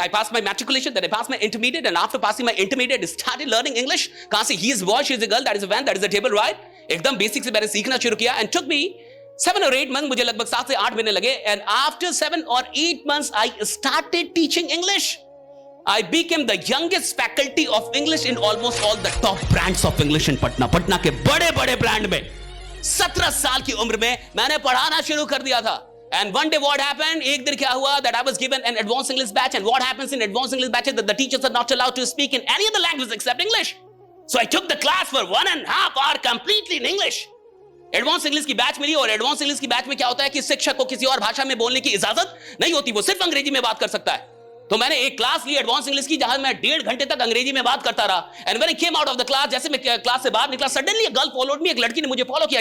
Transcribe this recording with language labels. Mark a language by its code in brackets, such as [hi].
[en] I pass my matriculation, then I pass my intermediate, and after passing my intermediate started learning English. [hi] कहां से? [en] He is boy, she is a girl, that is a van, that is a table ride. [hi] एकदम basic से मैंने सीखना शुरू किया। [en] and took me 7 or 8 months, [hi] मुझे लगभग 7 से 8 महीने लगे। [en] And after 7 or 8 months I started teaching English. I became the youngest faculty of English in almost all the top brands of English in Patna. [hi] Patna के बड़े बड़े ब्रांड में 17 साल की उम्र में मैंने पढ़ाना शुरू कर दिया था। [en] And one day what happened? [hi] एक दिन क्या हुआ? [en] That I was given an advanced English batch, and what happens in advanced English batches that the teachers are not allowed to speak in any other language except English. So I took the class for 1.5 hours completely in English. [hi] Advance English की batch मिली, और advance English की batch में क्या होता है कि शिक्षक को किसी और भाषा में बोलने की इजाजत नहीं होती, वो सिर्फ अंग्रेजी में बात कर सकता है। तो मैंने एक क्लास ली एडवांस इंग्लिश की, जहां मैं 1.5 घंटे तक अंग्रेजी में बात करता रहा। [en] and when I came out of the class, [hi] जैसे मैं क्लास से बाहर निकला, [en] Suddenly a girl followed me. [hi] एक लड़की ने मुझे फॉलो किया।